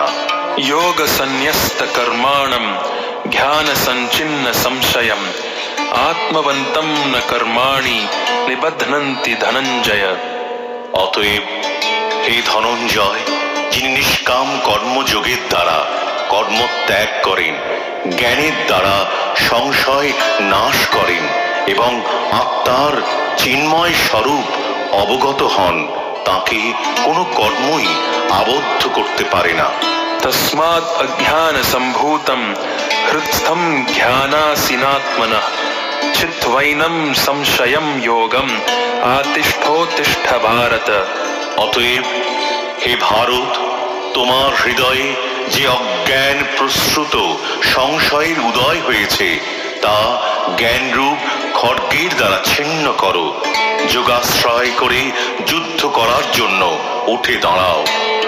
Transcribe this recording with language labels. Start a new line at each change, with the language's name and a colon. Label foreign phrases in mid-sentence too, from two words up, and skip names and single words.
Sanskrit: योग संन्यस्त कर्माणं ध्यान संचिन्न संशयम् आत्मवन्तं न कर्माणि निबध्नन्ति धनञ्जय।
Bangla: অতএব হে ধনঞ্জয়, যিনি নিষ্কাম কর্মযোগের দ্বারা কর্ম ত্যাগ করেন, জ্ঞানের দ্বারা সংশয় নাশ করেন এবং আত্মার চিন্ময় স্বরূপ অবগত হন, তাকে কোনো কর্মই আবদ্ধ করতে পারে না।
Sanskrit: तस्मात् अज्ञान सम्भूतं हृत्स्थं ज्ञानासीनात्मनः चित्वैनं संशयं योगम् आतिष्ठोत्तिष्ठ भारत।
Bangla: অতএব হে ভারত, তোমার হৃদয়ে যে অজ্ঞান প্রসূত সংশয়ের উদয় হয়েছে তা জ্ঞানরূপ খড়গের দ্বারা ছিন্ন করো। যোগাশ্রয় করে যুদ্ধ করার জন্য উঠে দাঁড়াও।